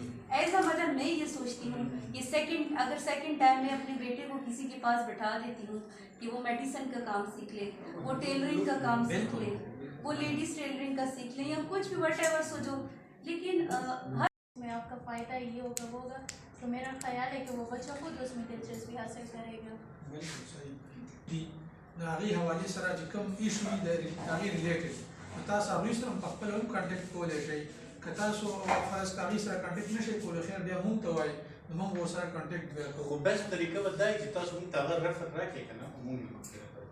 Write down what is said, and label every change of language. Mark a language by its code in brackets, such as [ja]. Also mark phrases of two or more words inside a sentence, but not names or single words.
[en] as a mother [ur] میں یہ سوچتی ہوں کہ اگر [en] second time [ur] میں اپنے بیٹے کو کسی کے پاس بٹھا دیتی ہوں کہ وہ میڈیسن کا کام سیکھ لے، وہ ٹیلرنگ کا کام سیکھ لے، وہ [en] ladies tailoring [ur] کا سیکھ لے یا کچھ بھی وٹیور سوچو، لیکن ہر میں آپ کا فائدہ یہ ہوگا تو میرا خیال ہے کہ وہ بچہ خود اس میں دلچسپی حاصل کرے گا. بالکل صحیح. [ps] هغې حوالې سره چې کوم ایشو وي د هغې ریلیټډ تاسو هغوی سره په خپله هم کانټیکټ کولی شئ. که تاسو فرض که هغې سره کانټیکټ نه شئ کولی، خیر بیا موږ ته وایي نو موږ ورسره کانټیکټ بیا کوو. خو بیسټ طریقه به دا وي چې تاسو موږ ته هغه رفر راکړئ که نه، موږ یې مخکې راکړو.